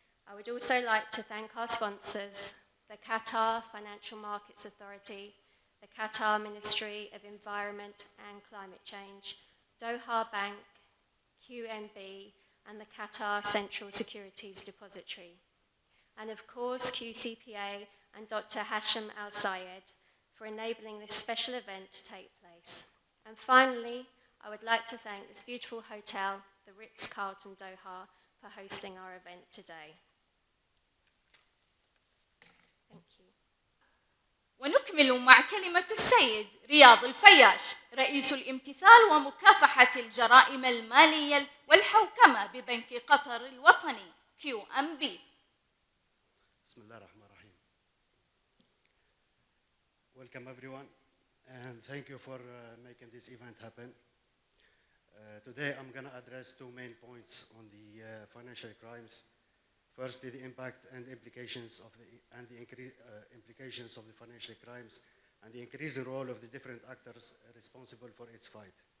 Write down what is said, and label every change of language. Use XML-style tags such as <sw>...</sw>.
<en>I would also like to thank our sponsors, the Qatar Financial Markets Authority, the Qatar Ministry of Environment and Climate Change, Doha Bank, QNB, and the Qatar Central Securities Depository. And of course, QCPA and Dr. Hashim Al-Sayed, for enabling this special event to take place. And finally, I would like to thank this beautiful hotel, the Ritz-Carlton Doha, for hosting our event today. Thank you.</en> <ar>ونكمل مع كلمة السيد رياض الفياش رئيس الامتثال ومكافحة الجرائم المالية والحوكمة ببنك قطر الوطني QMB. بسم الله الرحمن الرحيم.</ar> <en>Welcome everyone and thank you for making this event happen. Today I'm going to address two main points on the financial crimes. Firstly, the impact and implications of implications of the financial crimes and the increasing role of the different actors responsible for its fight.</en>